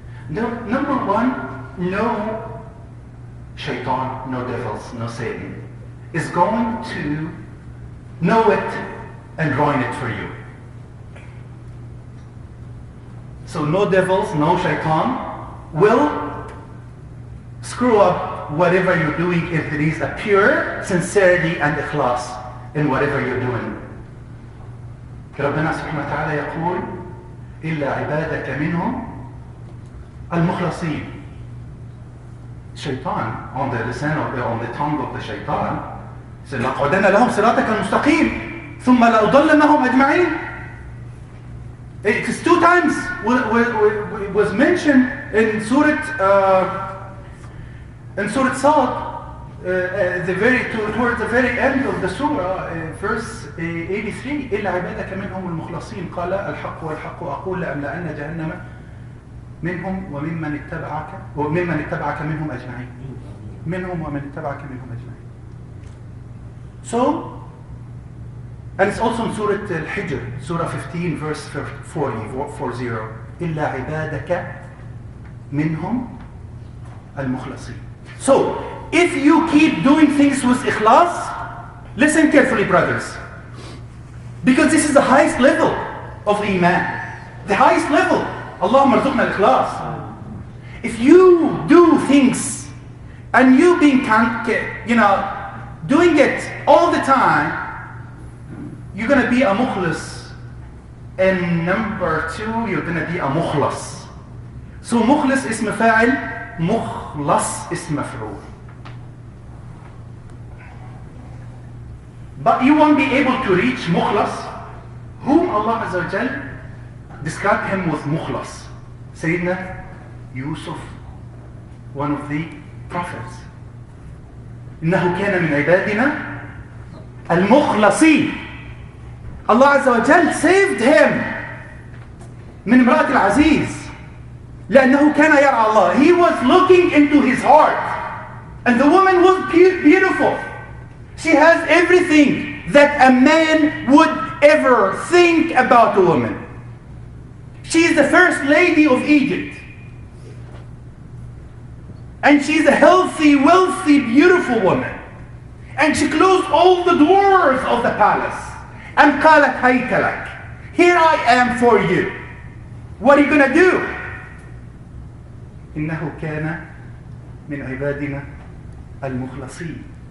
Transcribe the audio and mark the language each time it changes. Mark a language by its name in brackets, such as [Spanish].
[English] Number 1, no shaitan, no devils, no Satan is going to know it and ruin it for you. So no devils, no shaitan will screw up whatever you're doing if there is a pure sincerity and ikhlas in whatever you're doing. [Arabic] ربنا سبحانه وتعالى يقول إلا عبادك منهم المخلصين. [English] Shaitan, on the tongue of the shaitan, said [Arabic] لَقَعُدَنَّ لَهُمْ صِرَاطَكَ الْمُسْتَقِيمِ ثُمَّ لَأُضَلَّنَّهُمْ أَجْمَعِينَ. [English] It's 2 times was mentioned in Surah Sad, towards the very end of the surah, verse 83. [Arabic] إلا عبادك منهم المخلصين قال الحق والحق أقول لأملأن جهنم منهم وممن اتبعك منهم أجمعين. منهم ومن اتبعك منهم أجمعين. [English] So, and it's also in Surah Al-Hijr, Surah 15, verse 40. [Arabic] إلا عبادك منهم المخلصين. [English] So, if you keep doing things with ikhlas, listen carefully, brothers, because this is the highest level of iman, the highest level. [Arabic] Allahumma arzuqna al-ikhlas. [English] If you do things and you being, doing it all the time, you're going to be a mukhlis. And number 2, you're going to be a mukhlas. So mukhlis ism fa'il, mukhlas ism maf'ul. But you won't be able to reach mukhlas, whom Allah Azza wa Jal described him with mukhlas. Sayyidina Yusuf, one of the prophets. [Arabic] إنه كان من عبادنا المخلصين. [English] Allah Azza wa Jal saved him [Arabic] من امرأة العزيز لأنه كان يرعى الله. [English] He was looking into his heart, and the woman was beautiful. She has everything that a man would ever think about a woman. She is the first lady of Egypt. And she's a healthy, wealthy, beautiful woman. And she closed all the doors of the palace. [Arabic] And قالت هيت لك. [English] Here I am for you. What are you going to do? [Arabic] إنه كان من عبادنا المخلصين.